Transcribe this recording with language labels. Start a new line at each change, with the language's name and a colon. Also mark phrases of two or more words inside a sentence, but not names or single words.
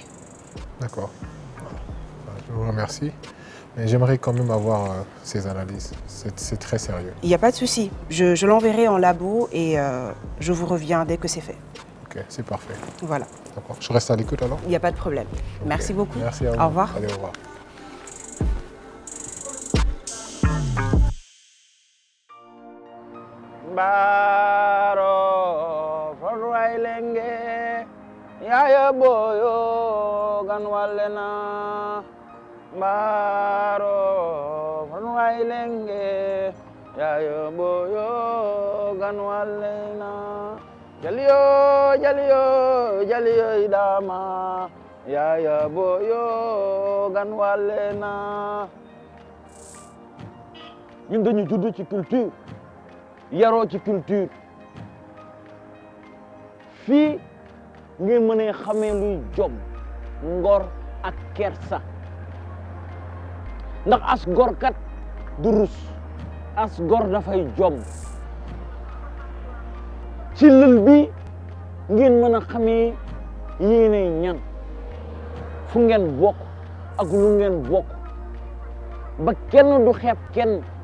French: D'accord. Je vous remercie. Mais j'aimerais quand même avoir ces analyses. C'est très sérieux. Il n'y a pas de souci. Je l'enverrai en labo et je vous reviens dès que c'est fait. Ok, c'est parfait. Voilà. D'accord. Je reste à l'écoute alors? Il n'y a pas de problème. Merci beaucoup. Merci à vous. Au revoir. Allez, au revoir. Baro Forwailenge Yaya Boyo Ganwalena Baro Forwailenge Yaya Boyo Ganwalena Jalio Jalio Jalio Idama Yaya Boyo Ganwalena.
Wolof: Ñun dañu judd ci culture yaroo ci culture fii ngeen mën a xamee luy jom ngor ak kersa ndax as gor kat du rus as gor dafay jom ci lël bi ngeen mën a xamee yéene ñan fu ngeen bokk ak lu ngeen bokk ba kenn du xeeb kenn